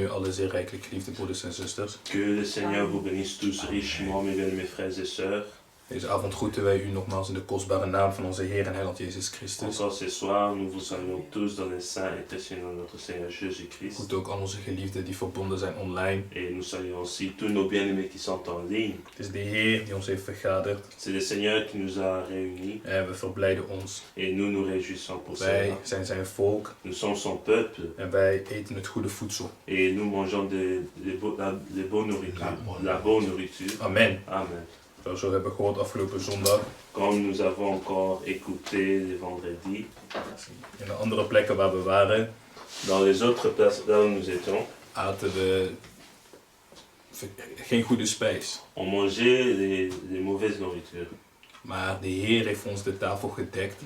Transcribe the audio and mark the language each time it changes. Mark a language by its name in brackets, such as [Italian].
[Dutch] zeer rijkelijk, geliefde broeders en zusters. [French] Que le Seigneur vous bénisse tous richement, mes bien-aimés frères et sœurs. [Dutch] Deze avond groeten wij u nogmaals in de kostbare naam van onze Heer en Heiland Jezus Christus. [French] Encore ce soir, nous vous saluons tous dans le saint et précieux nom de notre Seigneur Jésus-Christ. [Dutch] Groet ook al onze geliefden die verbonden zijn online. [French] Et nous saluons aussi tous nos bien-aimés qui sont en ligne. [Dutch] Het is de Heer die ons heeft vergaderd. [French] C'est le Seigneur qui nous a réunis. [Dutch] En we verblijden ons. [French] Et nous nous réjouissons pour [Dutch] Wij [French] cela. [Dutch] zijn zijn volk. [French] Nous sommes son peuple. [Dutch] En wij eten het goede voedsel. [French] Et nous mangeons de bonne nourriture. La bonne nourriture. Amen. Amen. [Dutch] Zoals we hebben gehoord afgelopen zondag. [French] Comme nous avons encore écouté le vendredi. [Dutch] In de andere plekken waar we waren. [French] Dans les autres places là où nous étions. [Dutch] Aten we geen goede spijs. [French] On mangeait les mauvaises nourritures. [Dutch] Maar de Heer heeft ons de tafel gedekt.